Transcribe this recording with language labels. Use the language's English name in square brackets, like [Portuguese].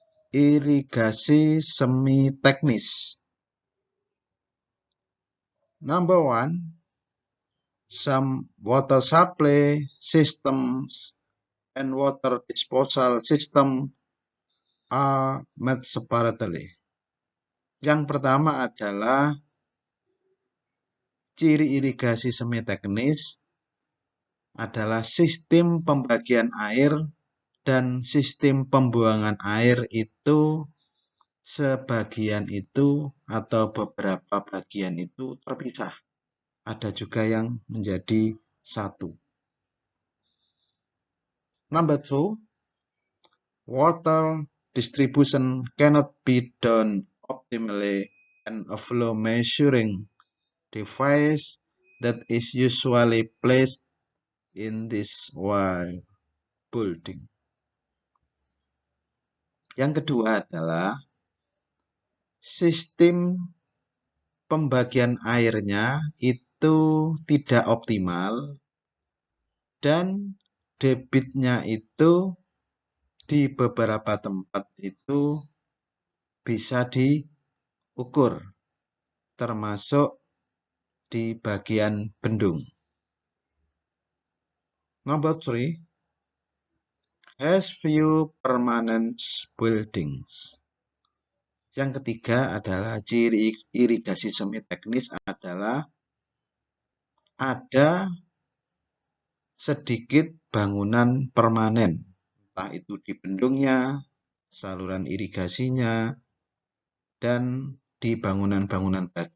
[Indonesian] Irigasi semi teknis. [English] Number 1, some water supply systems and water disposal system are made separately. [Indonesian] Yang pertama adalah ciri irigasi semi teknis adalah sistem pembagian air dan sistem pembuangan air itu sebagian itu atau beberapa bagian itu terpisah. Ada juga yang menjadi satu. [English] Number 2, water distribution cannot be done optimally and a flow measuring device that is usually placed in this wire building. [Indonesian] Yang kedua adalah sistem pembagian airnya itu tidak optimal dan debitnya itu di beberapa tempat itu bisa diukur, termasuk di bagian bendung. [English] Number 3, has few permanent buildings. [Indonesian] Yang ketiga adalah ciri irigasi semi teknis adalah ada sedikit bangunan permanen, entah itu di bendungnya, saluran irigasinya, dan di bangunan-bangunan bagi.